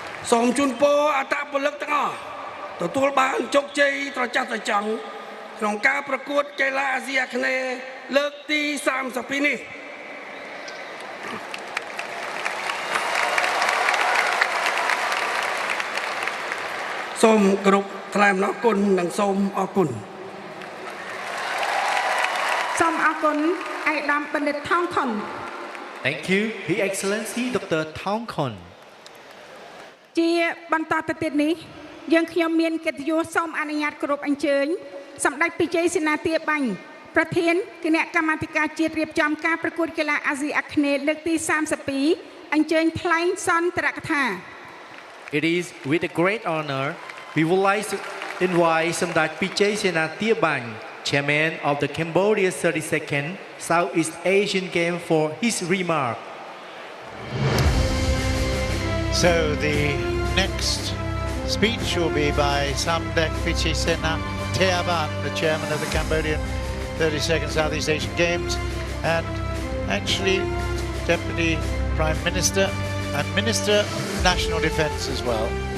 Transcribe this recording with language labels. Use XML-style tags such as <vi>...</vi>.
<km>សូមជូនពរអត្តពលិកទាំងអស់ទទួលបានជោគជ័យត្រចះត្រចង់ក្នុងការប្រកួតកីឡាអាស៊ីអាគ្នេយ៍លើកទី32នេះសូមគោរពថ្លែងអំណរគុណនិងសូមអរគុណ សូមអរគុណឯកឧត្តមបណ្ឌិតថងខុន</km> <en>Thank you His Excellency Dr. Thong Khon</en> <km>ជាបន្តទៅទៀតនេះយើងខ្ញុំមានកិត្តិយសសូមអនុញ្ញាតគោរពអញ្ជើញសម្ដេចពិជ័យសេនាទាបាញ់ប្រធានគណៈកម្មាធិការជាតិរៀបចំការប្រកួតកីឡាអាស៊ីអាគ្នេយ៍លើកទី32អញ្ជើញថ្លែងសន្ទរកថា</km> <en>It is with a great honor we would like to invite Samdech Pichai Senathiabany, Chairman of the Cambodia 32nd Southeast Asian Games for his remark. So the next speech will be by Samdech Pichai Senathiabany, the chairman of the Cambodian 32nd Southeast Asian Games, and actually Deputy Prime Minister and Minister of National Defence as well.</en>